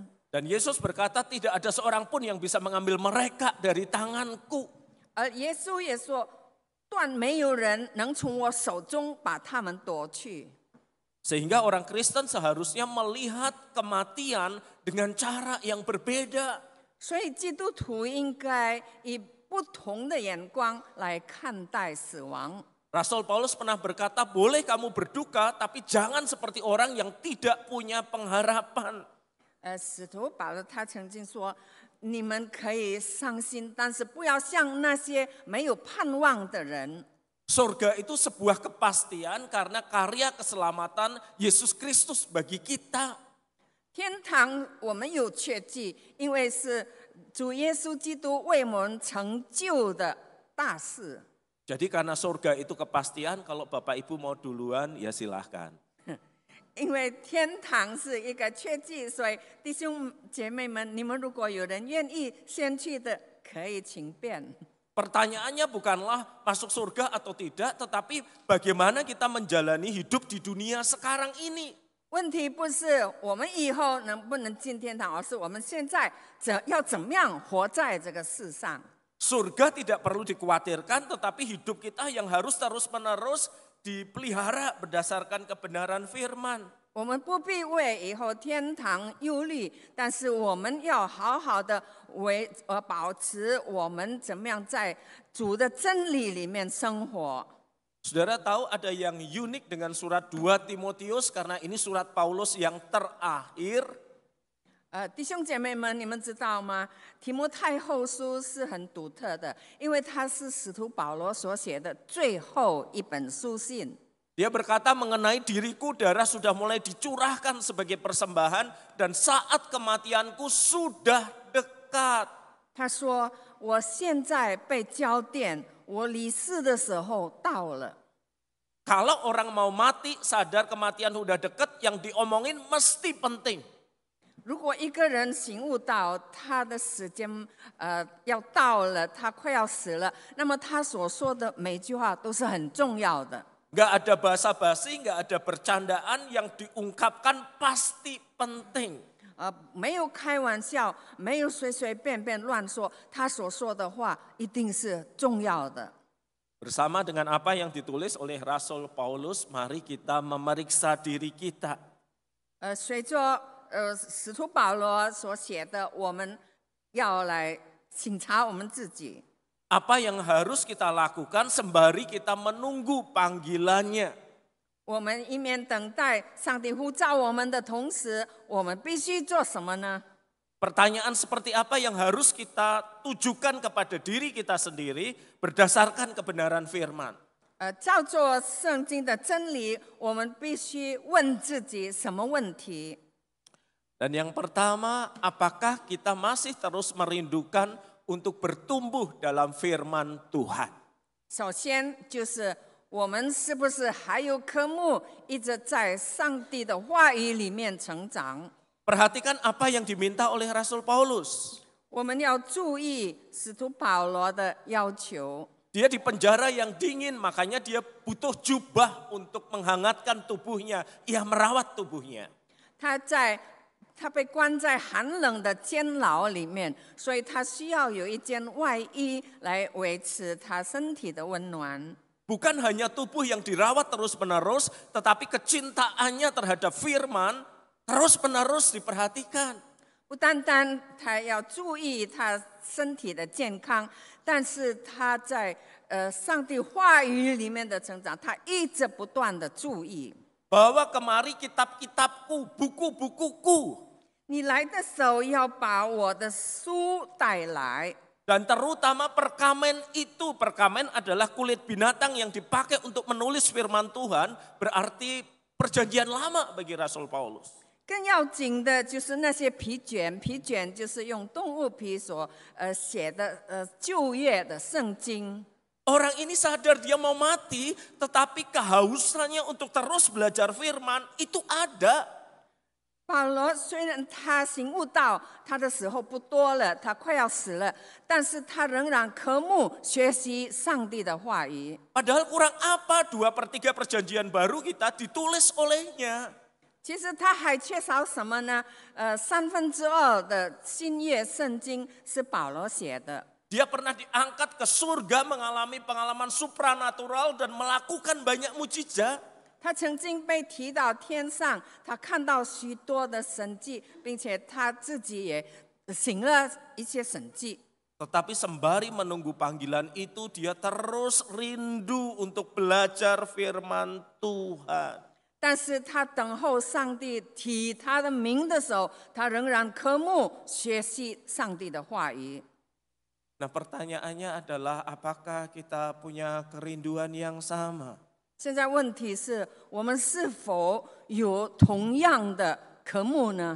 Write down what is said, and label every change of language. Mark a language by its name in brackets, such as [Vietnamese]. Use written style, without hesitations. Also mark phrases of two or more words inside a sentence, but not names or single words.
[Indonesian] Dan Yesus berkata tidak ada seorang pun yang bisa mengambil mereka dari tanganku. [Chinese] 而耶稣也说，断没有人能从我手中把他们夺去。 [Indonesian] Sehingga orang Kristen seharusnya melihat kematian dengan cara yang berbeda. [Chinese] 所以基督徒应该以不同的眼光来看待死亡。 [Indonesian] Rasul Paulus pernah berkata, boleh kamu berduka, tapi jangan seperti orang yang tidak punya pengharapan. [Chinese] 使徒保罗他曾经说：“你们可以伤心，但是不要像那些没有盼望的人。” [Indonesian] Surga itu sebuah kepastian karena karya keselamatan Yesus Kristus bagi kita. [Chinese] 天堂我们有确据，因为是主耶稣基督为我们成就的大事。 [Indonesian] Jadi karena surga itu kepastian, kalau Bapak Ibu mau duluan ya silahkan. [Chinese] 因为天堂是一个确据，所以弟兄姐妹们，你们如果有人愿意先去的，可以请便。 [Indonesian] Pertanyaannya bukanlah masuk surga atau tidak, tetapi bagaimana kita menjalani hidup di dunia sekarang ini. [Chinese] 问题不是我们以后能不能进天堂，而是我们现在要怎么样活在这个世上。 [Indonesian] Surga tidak perlu dikhawatirkan, tetapi hidup kita yang harus terus-menerus dipelihara berdasarkan kebenaran firman. [Chinese] 我们不必为以后天堂忧虑，但是我们要好好的保持我们怎么样在主的真理里面生活。 [Indonesian] Saudara tahu ada yang unik dengan surat 2 Timotius karena ini surat Paulus yang terakhir. [Chinese] 弟兄姐妹们，你们知道吗？提摩太后书是很独特的，因为它是使徒保罗所写的最后一本书信。 [Indonesian] Dia berkata mengenai diriku darah sudah mulai dicurahkan sebagai persembahan dan saat kematianku sudah dekat. [Chinese] 他说：“我现在被交奠，我离世的时候到了。” [Indonesian] Kalau orang mau mati sadar kematian sudah dekat, yang diomongin mesti penting. [Chinese] 如果一个人醒悟到他的时间要到了，他快要死了，那么他所说的每句话都是很重要的。 [Indonesian] Nggak ada basa-basi, nggak ada bercandaan, yang diungkapkan pasti penting. [Chinese] 没有开玩笑，没有随随便便乱说，他所说的话一定是重要的。 [Indonesian] Bersama dengan apa yang ditulis oleh Rasul Paulus, mari kita memeriksa diri kita. [Chinese] 随着使徒保罗所写的，我们要来省察我们自己。 [Indonesian] Apa yang harus kita lakukan sembari kita menunggu panggilannya? [Chinese] 我们一面等待上帝呼召我们的同时，我们必须做什么呢？ [Indonesian] Pertanyaan seperti apa yang harus kita tujukan kepada diri kita sendiri berdasarkan kebenaran firman? [Chinese] 照做圣经的真理，我们必须问自己什么问题？ [Indonesian] Dan yang pertama, apakah kita masih terus merindukan untuk bertumbuh dalam firman Tuhan. [Chinese] 首先就是我们是不是还有科目一直在上帝的话语里面成长？ [Indonesian] Perhatikan apa yang diminta oleh Rasul Paulus. [Chinese] 我们要注意使徒保罗的要求。 [Indonesian] Dia di penjara yang dingin, makanya dia butuh jubah untuk menghangatkan tubuhnya. Ia merawat tubuhnya. [Chinese] 他被关在寒冷的监牢里面，所以他需要有一件外衣来维持他身体的温暖。 [Indonesian] Bukan hanya tubuh yang dirawat terus-menerus, tetapi kecintaannya terhadap firman terus-menerus diperhatikan. [Chinese] 不单单他要注意他身体的健康，但是他在上帝话语里面的成长，他一直不断的注意。 [Indonesian] Bawa kemari kitab-kitabku, buku-bukuku. [Chinese] 你来的时候要把我的书带来。 [Indonesian] Dan terutama perkamen itu, perkamen adalah kulit binatang yang dipakai untuk menulis firman Tuhan, berarti perjanjian lama bagi Rasul Paulus. [Chinese] 更要紧的就是那些皮卷，皮卷就是用动物皮所写的旧约的圣经。 [Indonesian] Orang ini sadar dia mau mati, tetapi kehausannya untuk terus belajar firman itu ada. [Chinese] 保罗虽然他醒悟到他的时候不多了，他快要死了，但是他仍然渴慕学习上帝的话语。 [Indonesian] Padahal kurang apa 2/3 perjanjian baru kita ditulis olehnya. [Chinese] 其实他还缺少什么呢？2/3的新约圣经是保罗写的。 [Indonesian] Dia pernah diangkat ke surga, mengalami pengalaman supranatural dan melakukan banyak mujizat. [Chinese] 他曾经被提到天上，他看到许多的神迹，并且他自己也行了一些神迹。 [Indonesian] Tetapi sembari menunggu panggilan itu, dia terus rindu untuk belajar firman Tuhan. [Chinese] 但是他等候上帝提他的名的时候，他仍然渴慕学习上帝的话语。 [Indonesian] Nah, pertanyaannya adalah apakah kita punya kerinduan yang sama? [Chinese] 现在问题是我们是否有同样的科目呢？